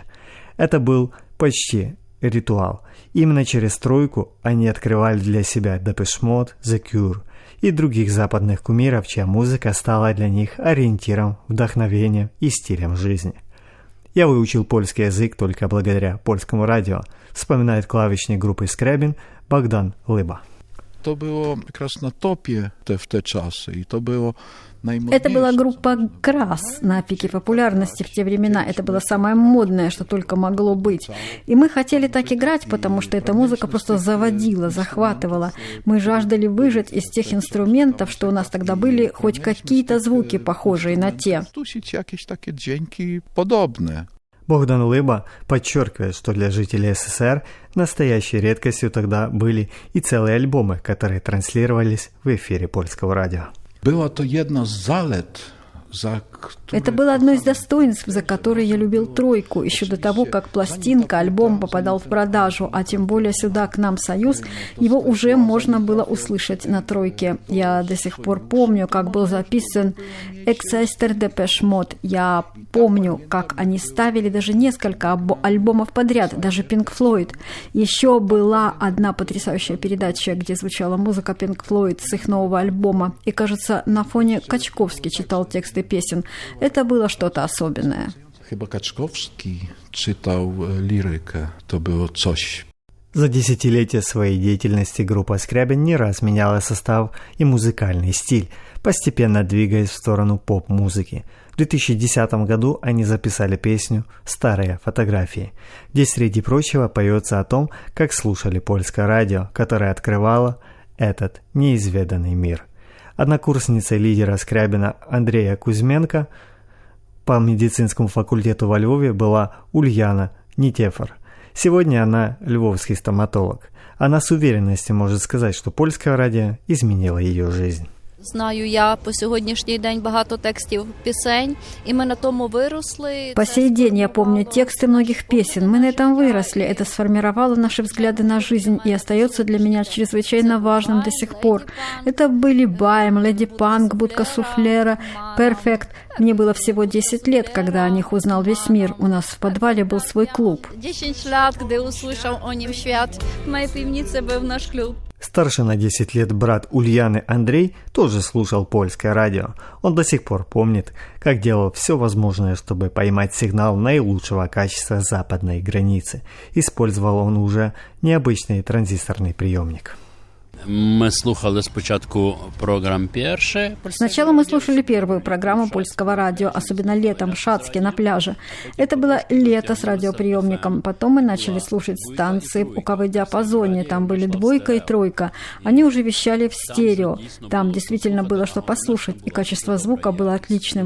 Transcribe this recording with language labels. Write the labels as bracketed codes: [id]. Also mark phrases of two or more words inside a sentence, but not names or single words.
[ru] Это был почти ритуал. Именно через «Тройку» они открывали для себя Depeche Mode, The Cure и других западных кумиров, чья музыка стала для них ориентиром, вдохновением и стилем жизни. «Я выучил польский язык только благодаря польскому радио», вспоминает клавишник группы Скрябин Богдан Лыба. [pl] To było jak raz na topie w te czasy i to było najmodniejsze. [ru] Это была группа «Крас» на пике популярности в те времена. Это было самое модное, что только могло быть. И мы хотели так играть, потому что эта музыка просто заводила, захватывала. Мы жаждали выжать из тех инструментов, что у нас тогда были, хоть какие-то звуки, похожие на те. [pl] Тусить jakieś takie dźwięki podobne. [ru] Богдан Лыба подчеркивает, что для жителей СССР настоящей редкостью тогда были и целые альбомы, которые транслировались в эфире польского радио. [pl] Była to jedna z zalet, za które... [ru] Это было одно из достоинств, за которое я любил «Тройку», еще до того, как пластинка, альбом попадал в продажу, а тем более сюда, к нам, в Союз, его уже можно было услышать на «Тройке». Я до сих пор помню, как был записан «Excister Depeche Mode». Я помню, как они ставили даже несколько альбомов подряд, даже Pink Floyd. Еще была одна потрясающая передача, где звучала музыка Pink Floyd с их нового альбома. И, кажется, на фоне Качковский читал тексты песен. Это было что-то особенное. [pl] Chyba Kaczkowski czytał lirykę. To było coś. [ru] За десятилетия своей деятельности группа Скрябин не раз меняла состав и музыкальный стиль, постепенно двигаясь в сторону поп-музыки. В 2010 году они записали песню «Старые фотографии», где, среди прочего, поется о том, как слушали польское радио, которое открывало этот неизведанный мир. Однокурсницей лидера Скрябина Андрея Кузьменко по медицинскому факультету во Львове была Ульяна Нитефор. Сегодня она львовский стоматолог. Она с уверенностью может сказать, что польское радио изменило ее жизнь. [uk] Знаю я по сьогоднішній день багато текстів пісень, і ми на тому виросли. [ru] По сей день я помню тексты многих песен. Мы на этом выросли. Это сформировало наши взгляды на жизнь и остается для меня чрезвычайно важным до сих пор. Это были Байм, Леди Панк, Будка Суфлера, Перфект. Мне было всего 10 лет, когда о них узнал весь мир. У нас в подвале был свой клуб. [pl] 10 lat, gdy usłyszał o nim świat, w mojej piwnicy był nasz klub. [ru] Старший на 10 лет брат Ульяны Андрей тоже слушал польское радио. Он до сих пор помнит, как делал все возможное, чтобы поймать сигнал наилучшего качества западной границы. Использовал он уже необычный транзисторный приемник. [uk] Мы слухали спочатку программ перши. [ru] Сначала мы слушали первую программу польского радио, особенно летом в Шацке на пляже. Это было лето с радиоприемником. Потом мы начали слушать станции в УКВ-диапазоне. Там были двойка и тройка. Они уже вещали в стерео. Там действительно было что послушать, и качество звука было отличным.